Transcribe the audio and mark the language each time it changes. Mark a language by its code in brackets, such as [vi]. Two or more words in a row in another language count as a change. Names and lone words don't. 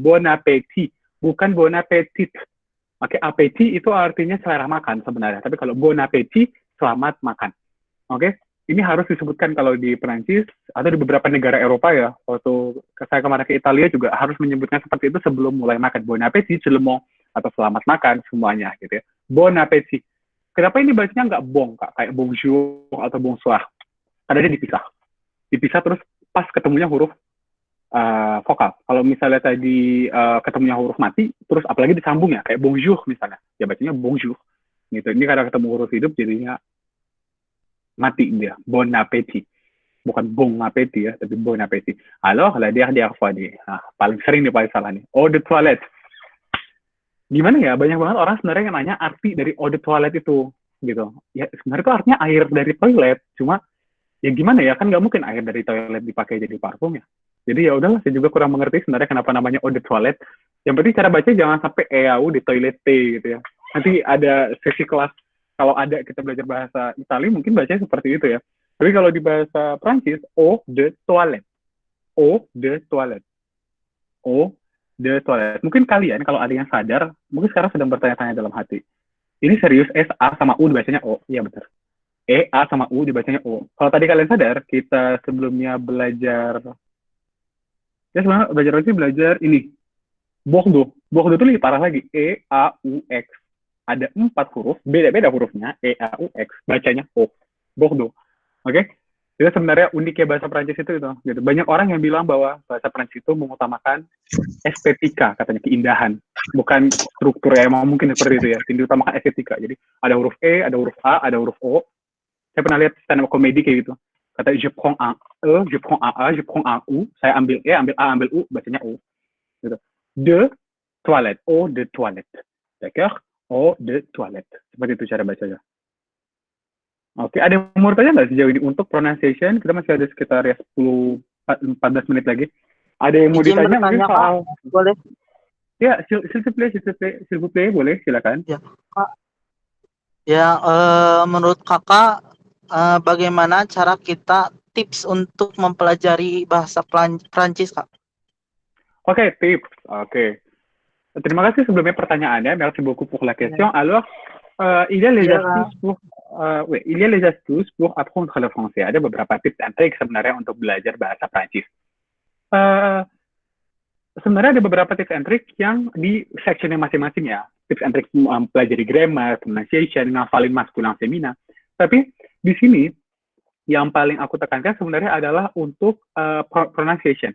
[fr] Bon Appétit, bukan Bon Appetit. [id] Oke, appétit itu artinya selera makan sebenarnya. Tapi kalau [fr] Bon Appétit, [id] selamat makan. Oke, ini harus disebutkan kalau di Perancis atau di beberapa negara Eropa ya. Waktu saya kemarin ke Italia juga harus menyebutkan seperti itu sebelum mulai makan. [fr] Bon appétit, seulement, [id] atau selamat makan semuanya gitu ya. [fr] Bon appétit. [id] Kenapa ini bacanya nggak bong, Kak? Kayak bonjour atau bonsoir. Karena dia dipisah terus pas ketemunya huruf vokal. Kalau misalnya tadi ketemunya huruf mati, terus apalagi disambung ya, kayak bonjour misalnya. Ya bacanya bonjour. Gitu. Ini karena ketemu huruf hidup jadinya mati dia. [fr] Bon appétit. [id] Bukan [fr] bon appétit [id] ya, tapi [fr] bon appétit. Alors, la dernière fois nih. [id] Nah, paling sering nih paling salah nih. [fr] Eau de toilette. [id] Gimana ya? Banyak banget orang sebenarnya yang nanya arti dari [fr] eau de toilette [id] itu. Gitu. Ya, sebenarnya itu artinya air dari toilet. Cuma, ya gimana ya? Kan nggak mungkin air dari toilet dipakai jadi parfum ya. Jadi ya udahlah, saya juga kurang mengerti sebenarnya kenapa namanya [fr] eau de toilette. [id] Yang penting cara baca jangan sampai [fr] eau de toilette [id] gitu ya. Nanti ada sesi kelas, kalau ada kita belajar bahasa Italia mungkin bacanya seperti itu ya. Tapi kalau di bahasa Prancis, [fr] eau de toilette. Eau de toilette. Eau de toilette. [id] Mungkin kalian kalau ada yang sadar, mungkin sekarang sedang bertanya-tanya dalam hati. Ini serius S-A sama U dibacanya O? Iya benar. E-A sama U dibacanya O. Kalau tadi kalian sadar, kita sebelumnya belajar, ya sebenarnya belajar ini. Bordeaux. Bordeaux itu lebih parah lagi. E-A-U-X. Ada 4 huruf, beda-beda hurufnya, E-A-U-X, bacanya O, Bordeaux. Oke? Jadi sebenarnya uniknya bahasa Prancis itu gitu. Banyak orang yang bilang bahwa bahasa Prancis itu mengutamakan estetika, katanya keindahan, bukan struktur ya, emang mungkin seperti itu ya, diutamakan estetika. Jadi ada huruf E, ada huruf A, ada huruf O. Saya pernah lihat stand-up komedi kayak gitu. Kata [fr] je prends un E, je prends un A, je prends un U, [id] saya ambil E, ambil A, ambil U, bacanya O. Gitu. [fr] De toilette, eau de toilette. D'accord? Eau de toilette. [id] Seperti itu cara bacanya. Oke, ada yang mau tanya nggak sejauh ini untuk pronunciation? Kita masih ada sekitar ya 10-14 menit lagi. Ada yang mau ditanya mungkin soal? Boleh? Ya, [fr] s'il vous plaît, [id] boleh, silakan. Ya, Kak. Ya, menurut kakak, bagaimana cara kita tips untuk mempelajari bahasa Prancis, Kak? Oke, tips. Oke. Terima kasih sebelumnya pertanyaannya. [fr] Merci beaucoup pour la question. Alors, il y a les astuces pour il y a les astuces pour apprendre le français. [id] Ada beberapa [en] tips and tricks [id] sebenarnya untuk belajar bahasa Prancis. Sebenarnya ada beberapa [en] tips and tricks [id] yang di sectionnya masing-masing ya. [en] Tips and tricks [id] mempelajari grammar, pronunciation, ngafalin maskulin, femina. Tapi di sini yang paling aku tekankan sebenarnya adalah untuk pronunciation.